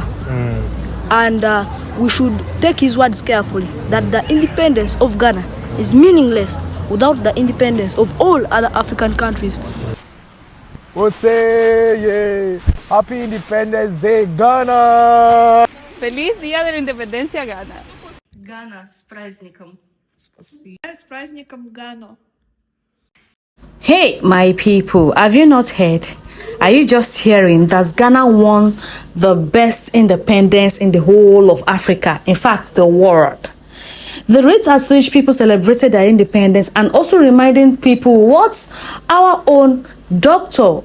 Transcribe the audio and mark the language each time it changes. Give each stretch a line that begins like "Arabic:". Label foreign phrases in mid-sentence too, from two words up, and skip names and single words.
English: And we should take his words carefully, that the independence of Ghana is meaningless without the independence of all other African countries. Jose, Happy Independence Day, Ghana!
Spanish: Feliz Día de la Independencia, Ghana!
Russian: Ghana, с праздником! С праздником Ghana!
English: Hey, my people, have you not heard? Are you just hearing that Ghana won the best independence in the whole of Africa, in fact, the world? The rate at which people celebrated their independence and also reminding people what our own Dr.